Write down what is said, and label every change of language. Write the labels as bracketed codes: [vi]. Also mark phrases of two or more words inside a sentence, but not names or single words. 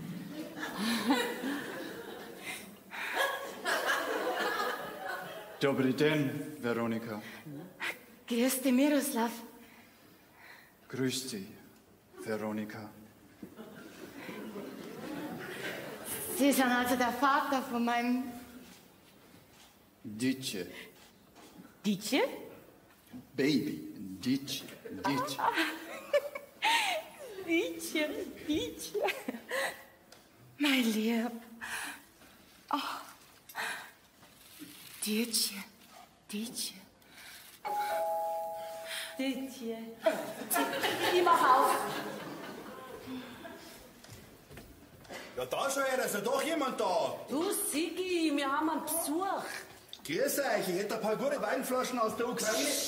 [cs] Dobry den, Veronika. [de] Grüß dich, Miroslav. Grüß Sie, Veronika. Sie sind also der Vater von meinem Dice. Dice? Baby. Dice. Dice. Dice, Dice. Mein Lieb. Oh. Dice, Dice. Dietje. Ich mach auf. Ja, da schau her, da ist ja doch jemand da. Du, Sigi, wir haben einen Besuch. Grüß euch, ich hätte ein paar gute Weinflaschen aus der Ukraine.